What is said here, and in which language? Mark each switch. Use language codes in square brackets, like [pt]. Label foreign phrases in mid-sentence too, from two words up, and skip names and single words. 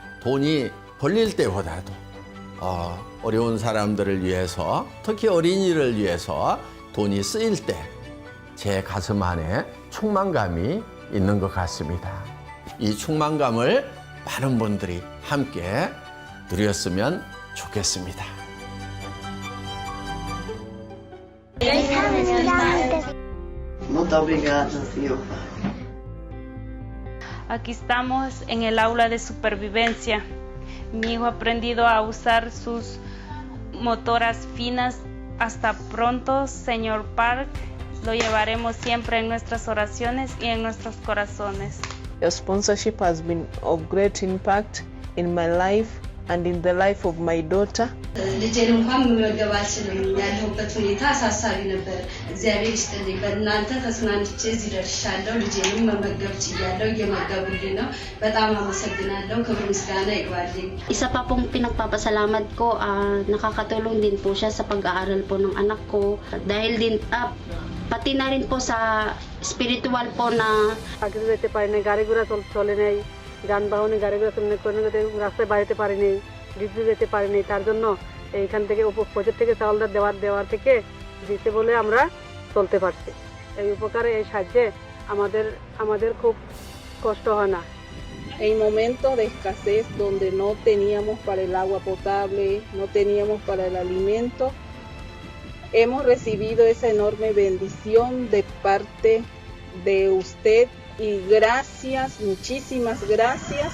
[ko] 돈이 벌릴 때보다도 어려운 사람들을 위해서, 특히 어린이를 위해서 돈이 쓰일 때 제 가슴 안에 충만감이 있는 것 같습니다. 이 충만감을 많은 분들이 함께 누렸으면 좋겠습니다. [pt] Muito obrigada, Senhor Pai. [es] Aquí estamos en el aula de supervivencia. Mi hijo ha aprendido a usar sus motoras finas. Hasta pronto, señor Park Lo llevaremos siempre en nuestras oraciones y en nuestros corazones. [en] Your sponsorship has been of great impact in my life and in the life of my daughter. [am] ልጄን እንኳን መመገብ አልችልም። ያለሁበት ሁኔታ አሳሳቢ ነበር። እግዚአብሔር ይስጥልኝ። በእናንተ ተጽናንቼ እዚህ ደርሻለሁ። ልጄንም መመገብ ችያለሁ። እየመገቡልኝ ነው። በጣም አመሰግናለሁ። ክብር ምስጋና ይግባልኝ። [tl] Isa pa pong pinagpapasalamat ko, nakakatulong din po siya sa pag-aaral po ng anak ko. Dahil din, pati na rin po sa spiritual po na [bn] আগে যেতে পারি না, গাড়ি ঘোড়া চলে নেই, যানবাহনে গাড়ি ঘোড়া চলে নেই, কোনো রাস্তায় বাড়িতে পারি নেই, ডিউটি যেতে পারি নেই। তার জন্য এইখান থেকে প্রজেক্ট থেকে চাউলটা দেওয়ার থেকে দিতে বলে আমরা চলতে পারছি। এই উপকারে এই সাহায্যে আমাদের খুব কষ্ট হয় না। [es] En momentos de escasez donde no teníamos para el agua potable, no teníamos para el alimento, hemos recibido esa enorme bendición de parte de usted y gracias, muchísimas gracias.